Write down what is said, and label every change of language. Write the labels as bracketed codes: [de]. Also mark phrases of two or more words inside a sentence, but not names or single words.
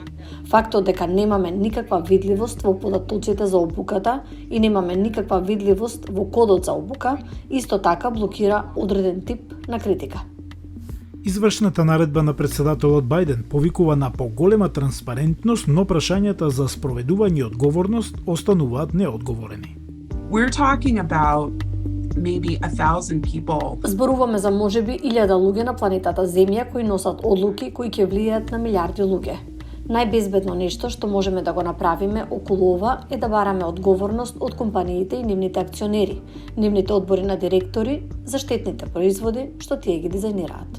[mk] Фактот дека немаме никаква видливост во податоците за обуката и немаме никаква видливост во кодот за обука, исто така блокира одреден тип на критика. Извршната наредба на председателот Бајден повикува на поголема транспарентност, но прашањата за спроведување и одговорност остануваат неодговорени. [en] We're talking about maybe 1,000 people. [mk] Зборуваме за можеби 1000 луѓе на планетата Земја кои носат одлуки кои ќе влијаат на милиарди луѓе. Најбезбедно нешто што можеме да го направиме околу ова е да бараме одговорност од компаниите и нивните акционери, нивните одбори на директори за штетните производи што тие ги дизајнираат.